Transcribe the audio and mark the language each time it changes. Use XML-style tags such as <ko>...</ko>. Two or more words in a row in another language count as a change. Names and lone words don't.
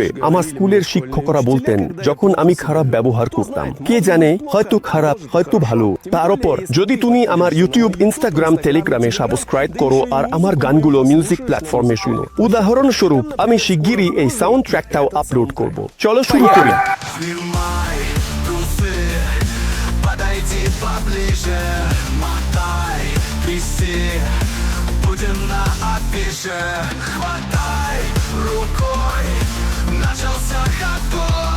<bn>আমার স্কুলের শিক্ষকরা বলতেন যখন আমি খারাপ ব্যবহার করতাম, কে জানে, হয়তো খারাপ, হয়তো ভালো। তার উপর যদি তুমি আমার ইউটিউব, ইনস্টাগ্রাম, টেলিগ্রামে সাবস্ক্রাইব করো আর আমার গানগুলো</bn> <en>music platform</en> <bn>শুনো। উদাহরণস্বরূপ আমি শিগগিরই এই সাউন্ড ট্র্যাকটাও আপলোড করব। চলো শুরু করি।</bn> <ru>Подойди поближе, мотай, тряси, будем на афише. Хватай рукой, начался ходой.</ru>